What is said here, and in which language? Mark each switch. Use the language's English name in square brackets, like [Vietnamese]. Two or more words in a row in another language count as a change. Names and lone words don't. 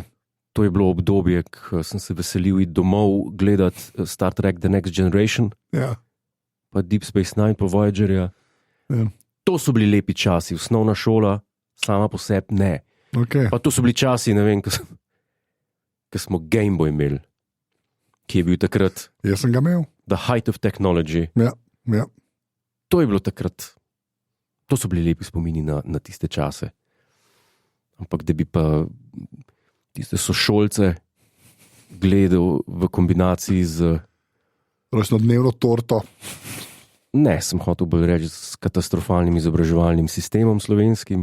[Slovenian] To je bilo obdobje, ko sem se veselil iti domov gledati Star Trek The Next Generation. Ja. Pa Deep Space Nine, pa Voyagerja. Ja. To so bili lepi časi, osnovna šola, sama po sebi ne. Okay. Pa to so bili časi, ne vem, ko smo Game Boy imeli, ki je bil takrat. Jaz sem ga imel. [English] The height of technology. [Slovenian] Ja, ja. To je bilo takrat, to so bili lepi spomini na tiste čase. Ampak da bi pa tiste sošolce gledal v kombinaciji z rojstnodnevno torto. Ne, sem hotel bolj reči s katastrofalnim izobraževalnim sistemom slovenskim.